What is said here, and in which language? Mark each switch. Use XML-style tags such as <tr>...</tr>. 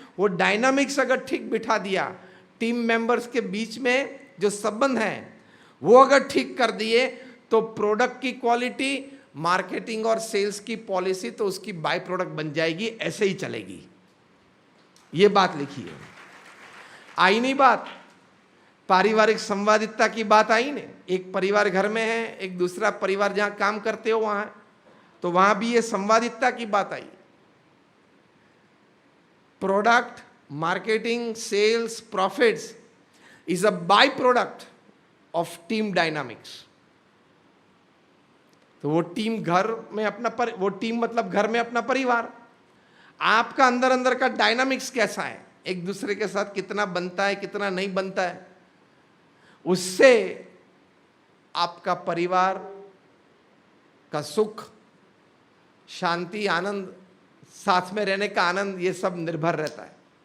<hi>वो डायनामिक्स अगर ठीक बिठा दिया, टीम मेंबर्स के बीच में जो संबंध है वो अगर ठीक कर दिए, तो प्रोडक्ट की क्वालिटी, मार्केटिंग और सेल्स की पॉलिसी तो उसकी बाय प्रोडक्ट बन जाएगी, ऐसे ही चलेगी। ये बात लिखी है। आई नहीं बात पारिवारिक संवादिता की बात आई ने। एक परिवार घर में है, एक दूसरा परिवार जहां काम करते हो वहां, तो वहां भी ये संवादिता की बात आई।</hi> <en>Product, marketing, sales, profits is a byproduct of team dynamics।</en> <hi>तो वो टीम घर में अपना वो टीम मतलब घर में अपना परिवार। आपका अंदर का डायनामिक्स कैसा है, एक दूसरे के साथ कितना बनता है, कितना नहीं बनता है, उससे आपका परिवार का सुख, शांति, आनंद, साथ में रहने का आनंद, ये सब निर्भर रहता है।</hi>